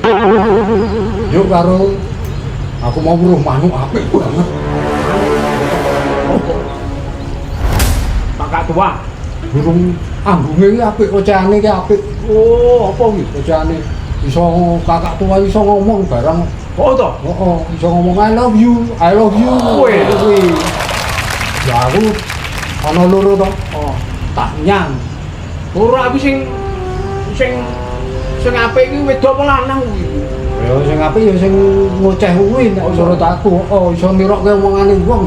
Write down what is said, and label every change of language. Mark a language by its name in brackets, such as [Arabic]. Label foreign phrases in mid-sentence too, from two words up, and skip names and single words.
[Javanese] Yo karo aku mau weruh manuk apik banget. Kakak tua. Burung ambunge iki apik, oceane iki apik. Oh, apa iki? Oceane iso kakak tua iso ngomong bareng. Oh to. Heeh, iso ngomong [English] I love you, I love you. [Javanese] Weh. Kuwi. Ya aku ana loro to, Oh. tak nyang. Ora aku sing apik iki wedok apa lanang kuwi? Ya sing apik ya sing ngoceh kuwi nek Oh, [Indonesian] menurut aku. [Javanese] Oh, iso nirokke omongane wong.